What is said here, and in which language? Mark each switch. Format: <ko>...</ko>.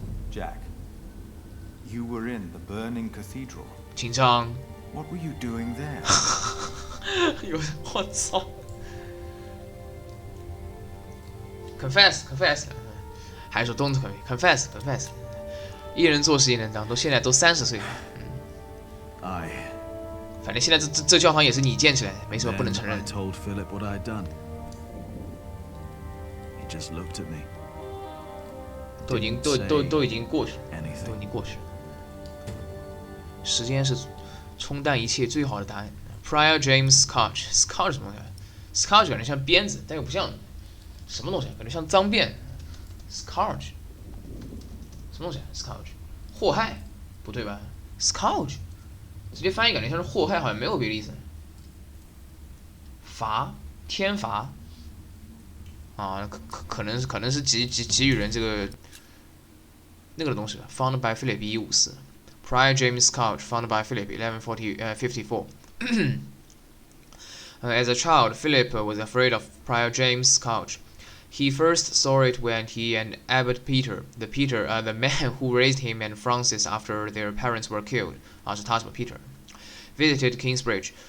<en>Jack, you were in the burning cathedral.</en> <zh>紧张。</zh> <en>What were you doing there?</en> <zh>有我操 ！Confess，还是说</zh> <en>don't confess，confess。</en> <zh>一人做事一人当，现在都30岁了，反正现在这教堂也是你建起来的，没什么不能承认。</zh> <en>I told Philip what I'd done. He just looked at me.</en> <zh>都已经过去了，都已经过去了。时间是冲淡一切最好的答案。 Prior James Scotch 什么东西 ？Scotch 感觉像鞭子，但又不像什么东西，感觉像脏辫。 Scotch 什么东西 ？Scotch 祸害，不对吧 ？Scotch 直接翻译感觉像是祸害，好像没有别的意思。罚，天罚。啊，可能是给予人这个那个东西吧。</zh> <en>Founded by Philip 1154 Prior James Scotch, founded by Philip 1154. As a child, Philip was afraid of Prior James Scotch. He first saw it when he and Abbot Peter, the man who raised him and Francis after their parents were killed,</en> <zh>是他什么</zh> <en>Peter, visited Kingsbridge.</en>